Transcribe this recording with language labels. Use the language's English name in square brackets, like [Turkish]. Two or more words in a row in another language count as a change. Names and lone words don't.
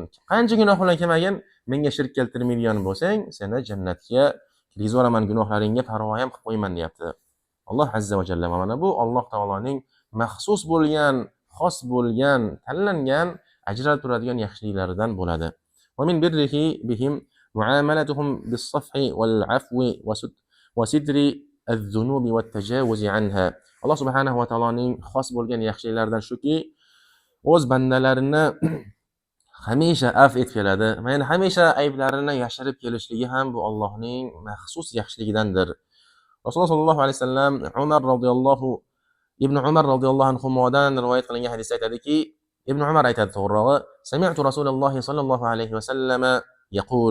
[Uzbek] Qancha gunoh bilan kelmagan, menga shirk keltirmaydigan bo'lsang, seni jannatga kirgizib yuboraman, gunohlaringga parvo ham qilib qo'yman, deyapti. [Arabic] الله عز وجل. [Uzbek] Mana bu Alloh taoloning maxsus bo'lgan, xos bo'lgan, tanlangan, ajralib turadigan yaxshiliklaridan bo'ladi. [Arabic] ومن بره بهم معاملتهم بالصفح والعفو وستر الذنوب والتجاوز عنها. [Uzbek] Alloh subhanahu va taoloning xos bo'lgan yaxshiliklaridan shuki, o'z bandalarini hamisha af etib keladi. Yani hamisha ayblarini yashirib kelishligi ham bu Allohning maxsus yaxshiligidandir. Rasululloh sollallohu alayhi vasallam Ibn Umar radhiyallohu anhudan rivoyat qilingan hadisda aytadiki, Ibn Umar aytadi to'g'rirog'i, [Arabic] سمعت رسول الله صلى الله عليه وسلم يقول.